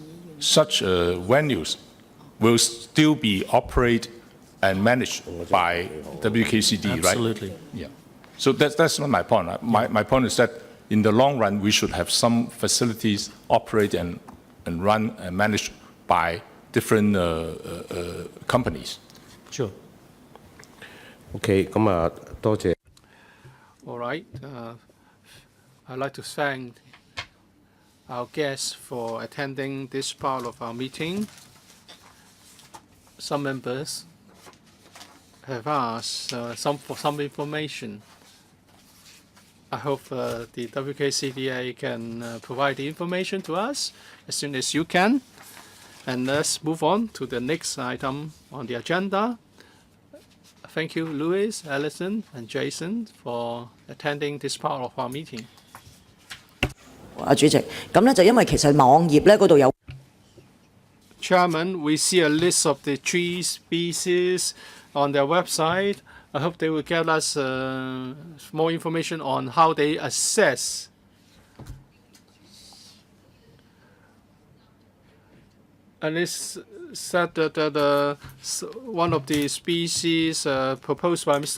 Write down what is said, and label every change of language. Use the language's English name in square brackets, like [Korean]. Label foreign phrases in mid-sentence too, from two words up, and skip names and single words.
[English] such venues will still be operated and managed by WKCD, right? Absolutely. Yeah. So that's not my point. My point is that in the long run, we should have some facilities operated and run and managed by different companies. Sure. [Cantonese] OK，咁啊，多謝。 [English] All right. I'd like to thank our guests for attending this part of our meeting. Some members have asked for some information. I hope the WKCDA can provide the information to us as soon as you can. And let's move on to the next item on the agenda. Thank you, Louis, Alison, and Jason for attending this part of our meeting. [Cantonese] 主席，咁咧就因為其實網頁咧嗰度有。 [English] Chairman, we see a list of the tree species on their website. I hope they will give us more information on how they assess. And it's said that one of the species proposed by Mr.